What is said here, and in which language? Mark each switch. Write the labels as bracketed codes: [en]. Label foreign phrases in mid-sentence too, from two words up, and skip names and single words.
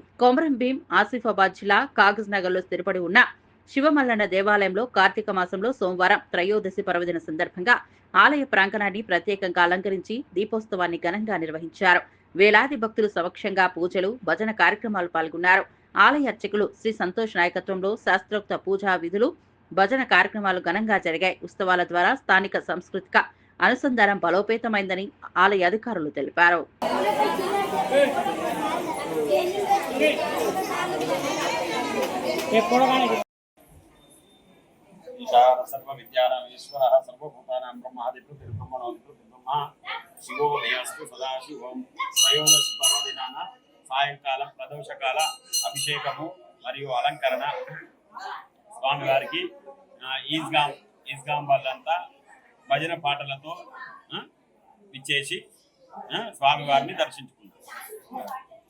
[te] కొమరం భీం ఆసిఫాబాద్ జిల్లా కాగజ్ నగర్లో స్థిరపడి ఉన్న శివమల్లన్న దేవాలయంలో కార్తీక మాసంలో సోమవారం త్రయోదశి పర్వదిన సందర్భంగా ఆలయ ప్రాంగణాన్ని ప్రత్యేకంగా అలంకరించి దీపోత్సవాన్ని ఘనంగా నిర్వహించారు. వేలాది భక్తులు సమక్షంగా పూజలు, భజన కార్యక్రమాలు పాల్గొన్నారు. ఆలయ అర్చకులు శ్రీ సంతోష్ నాయకత్వంలో శాస్త్రోక్త పూజా విధులు, భజన కార్యక్రమాలు ఘనంగా జరిగాయి. ఉత్సవాల ద్వారా స్థానిక సాంస్కృతిక అనుసంధానం బలోపేతమైందని ఆలయ అధికారులు తెలిపారు. [sa] सर्व विद्यानां ईश्वरः सर्वभूतानां ब्रह्मादित्य ब्रह्मणोदित्य ब्रह्मा शिवो देवस्तु सदाशिवं त्रयोदशि पर्वदिनाన [te] సాయంకాలం ప్రదోషకాల అభిషేకము మరియు అలంకరణ స్వామివారికి ఈజ్గాం వాళ్ళంతా భజన పాటలతో విచ్చేసి స్వామివారిని దర్శించుకుంటారు.